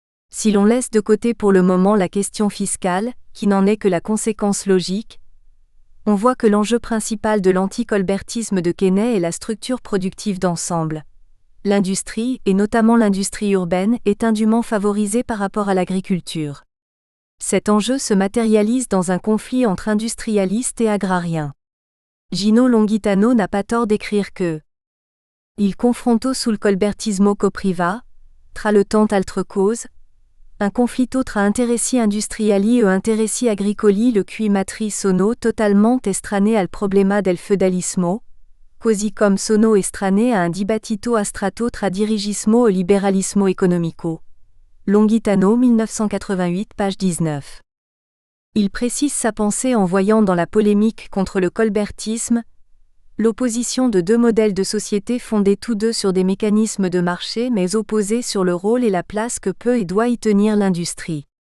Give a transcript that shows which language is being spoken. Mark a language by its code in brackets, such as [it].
[fr] Si l'on laisse de côté pour le moment la question fiscale, qui n'en est que la conséquence logique, on voit que l'enjeu principal de l'anti-colbertisme de Quesnay est la structure productive d'ensemble. L'industrie, et notamment l'industrie urbaine, est indûment favorisée par rapport à l'agriculture. Cet enjeu se matérialise dans un conflit entre industrialistes et agrariens. Gino Longitano n'a pas tort d'écrire que [it] il confronto sul colbertismo copriva, tra le tant altre cause, un conflitto tra interessi industriali e interessi agricoli le cui matri sono totalmente estranei al problema del feudalismo, così come sono estranei a un dibattito astrato tra dirigismo e liberalismo economico. [fr] Longitano 1988 page 19. Il précise sa pensée en voyant dans la polémique contre le colbertisme l'opposition de 2 modèles de société fondés tous deux sur des mécanismes de marché mais opposés sur le rôle et la place que peut et doit y tenir l'industrie.